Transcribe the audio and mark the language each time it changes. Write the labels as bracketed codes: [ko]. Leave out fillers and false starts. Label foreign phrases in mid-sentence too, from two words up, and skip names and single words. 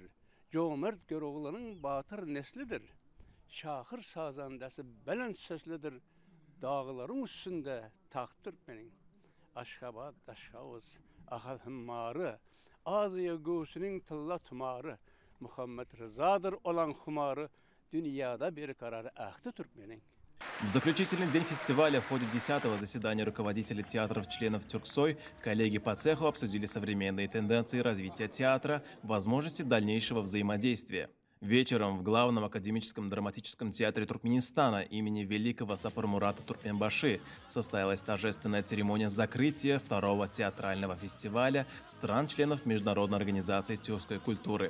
[tk] Cömert Göroğlu'nun batır neslidir. Şahır sazandası belent seslidir. Dağların üstünde taht Türkmenin. Aşkabat, Aşkavuz, Ahal Hımmarı, Azıya göğsünün tılla tumarı, Muhammed Rıza'dır olan humarı, dünyada bir kararı ahtı Türkmenin. [ru] В заключительный день фестиваля в ходе 10-го заседания руководителей театров-членов Тюрксой коллеги по цеху обсудили современные тенденции развития театра, возможности дальнейшего взаимодействия. Вечером в главном академическом драматическом театре Туркменистана имени великого Сапармурата Туркменбаши состоялась торжественная церемония закрытия второго театрального фестиваля стран-членов Международной организации тюркской культуры.